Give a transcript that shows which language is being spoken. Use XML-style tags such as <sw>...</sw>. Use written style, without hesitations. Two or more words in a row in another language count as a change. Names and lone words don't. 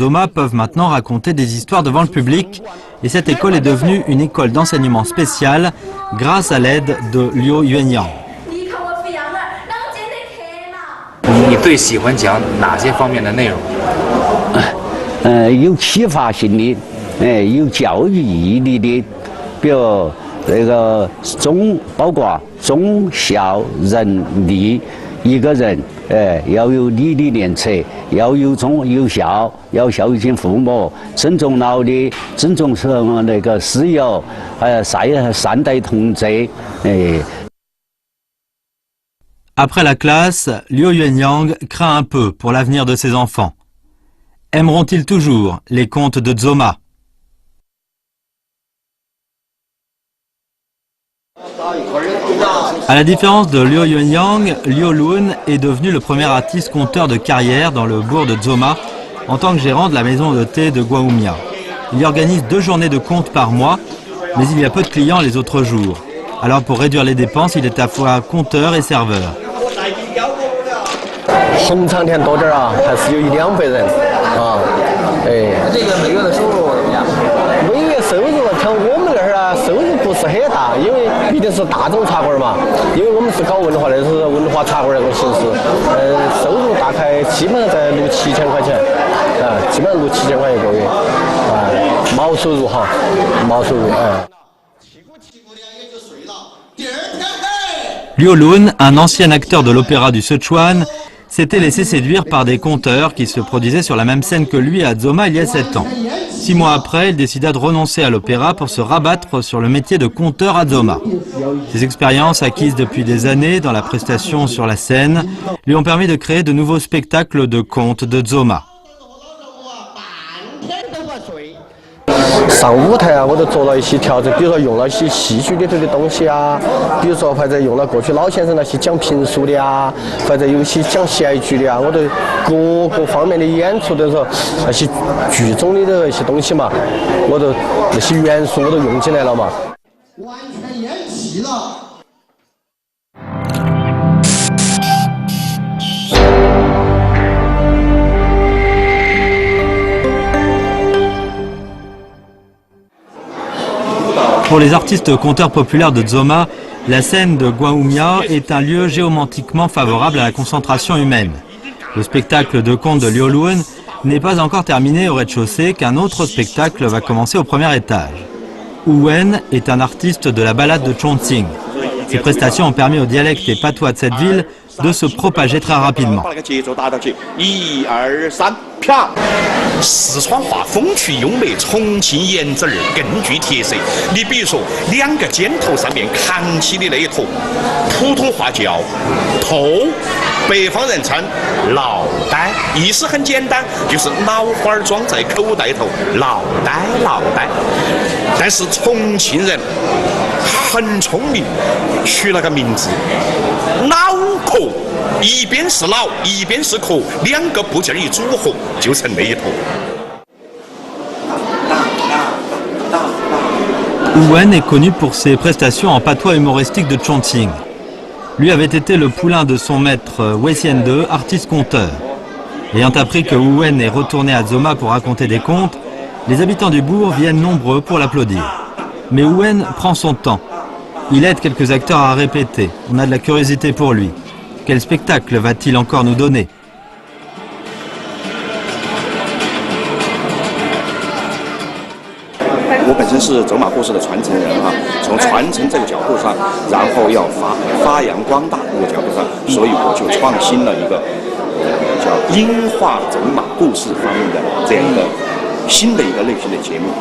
<fr>Dzoma peuvent maintenant raconter des histoires devant le public et cette école est devenue une école d'enseignement spécial grâce à l'aide de Liu Yuanyang.</fr> <zh>你最喜欢讲哪些方面的内容？有启发性的，有教育意义的，比如这个包括忠孝仁义，一个人要有礼的廉耻，要有忠有孝，要孝敬父母，尊重老的，尊重那个师友，善待同志，</zh> <fr>Après la classe, Liu Yuanyang craint un peu pour l'avenir de ses enfants. Aimeront-ils toujours les contes de Dzoma? À la différence de Liu Yuanyang, Liu Lun est devenu le premier artiste conteur de carrière dans le bourg de Dzoma en tant que gérant de la maison de thé de Gwaumia. Il y organise 2 journées de contes par mois, mais il y a peu de clients les autres jours. Alors pour réduire les dépenses, il est à la fois conteur et serveur.</fr> <zh>红场田多点啊，还是有100-200人啊。这个每月的收入怎么样？每月收入看我们那儿啊，收入不是很大，因为毕竟是大众茶馆嘛。因为我们是搞文化的，是文化茶馆那种形式。收入大概基本上在6-7千块钱，基本上6-7千块一个月，毛收入哈，毛收入</zh> <fr>Liu Lun, un ancien acteur de l'opéra du Sichuan, s'était laissé séduire par des conteurs qui se produisaient sur la même scène que lui à Dzoma il y a 7 ans. 6 mois après, il décida de renoncer à l'opéra pour se rabattre sur le métier de conteur à Dzoma. Ses expériences acquises depuis des années dans la prestation sur la scène lui ont permis de créer de nouveaux spectacles de contes de Dzoma.</fr> <zh>上舞台啊，我都做了一些调整，比如说用了一些戏剧里头的东西啊，比如说或者用了过去老先生那些讲评书的啊，或者有些讲戏剧的啊，我都各个方面的演出的时候，那些剧中的那些东西嘛，我都那些元素我都用进来了嘛。完全演齐了。</zh> <fr>Pour les artistes conteurs populaires de Dzoma, la scène de Gwaumia est un lieu géomantiquement favorable à la concentration humaine. Le spectacle de contes de Liu Lun n'est pas encore terminé au rez-de-chaussée qu'un autre spectacle va commencer au premier étage. Wu Wen est un artiste de la ballade de Chongqing. Ses prestations ont permis aux dialectes et patois de cette ville de se propager très rapidement.</fr> <zh>四川话风趣优美，重庆言字儿更具特色。你比如说，2个肩头上面扛起的那一坨，普通话叫头，北方人称脑袋，意思很简单，就是脑花装在口袋头，脑袋。但是重庆人很聪明，取了个名字，脑壳。一边是脑，一边是壳，2个部件一组合就成那一坨。</zh> <fr>Wu Wen est connu pour ses prestations en patois humoristique de Chongqing. Lui avait été le poulain de son maître Wei Xiande, artiste conteur. Ayant appris que Wu Wen est retourné à Dzoma pour raconter des contes, les habitants du bourg viennent nombreux pour l'applaudir. Mais Wu Wen prend son temps. Il aide quelques acteurs à répéter. On a de la curiosité pour lui. Quel spectacle va-t-il encore nous donner?</fr> <zh>我本身是走马故事的传承人哈，从传承这个角度上，然后要发扬光大这个角度上，所以我就创新了一个叫音画走马故事方面的这样一个新的一个类型的节目。</zh>